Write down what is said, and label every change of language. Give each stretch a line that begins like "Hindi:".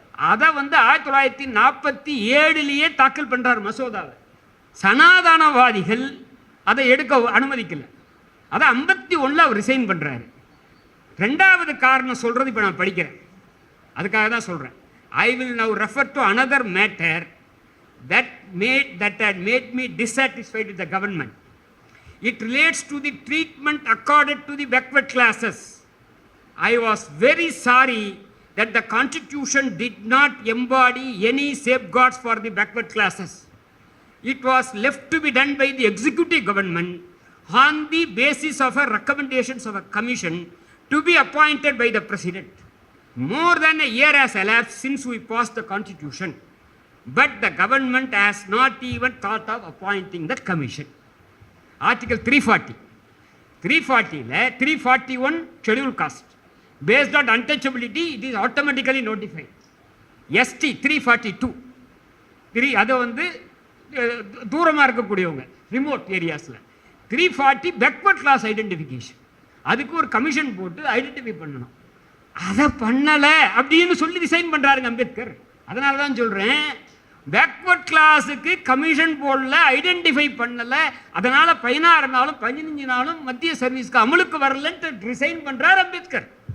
Tamil: அதை வந்து 1947 தாக்கல் பண்ணுறார் மசோதாவை. சனாதனவாதிகள் அதை எடுக்க அனுமதிக்கல. அதை 51 அவர் ரிசைன் பண்ணுறாரு. 2வது காரணம் சொல்கிறது இப்போ நான் படிக்கிறேன், அதுக்காக தான் சொல்கிறேன்.
English: I will now refer to another matter that had made me dissatisfied with the government. It relates to the treatment accorded to the backward classes. I was very sorry that the Constitution did not embody any safeguards for the backward classes. It was left to be done by the executive government on the basis of a recommendations of a commission to be appointed by the president. More than a year has elapsed since we passed the Constitution, but the government has not even thought of appointing that commission. Article 340. 341 scheduled caste. Based on untouchability, it is automatically notified. ST 342.
Tamil: அது வந்து தூரமாக இருக்கக்கூடியவங்க, remote ஏரியாஸில். 340 backward class identification. அதுக்கு ஒரு commission போட்டு identify பண்ணணும். அதை பண்ணலை அப்படின்னு சொல்லி ரிசைன் பண்ணுறாருங்க அம்பேத்கர். அதனால தான் சொல்கிறேன், பேக்வர்ட் கிளாஸுக்கு கமிஷன் போடல, ஐடென்டிஃபை பண்ணலை, அதனால் 16 நாளும் 15 நாளும் மத்திய சர்வீஸ்க்கு அமலுக்கு வரலன்ட்டு ரிசைன் பண்ணுறார் அம்பேத்கர்.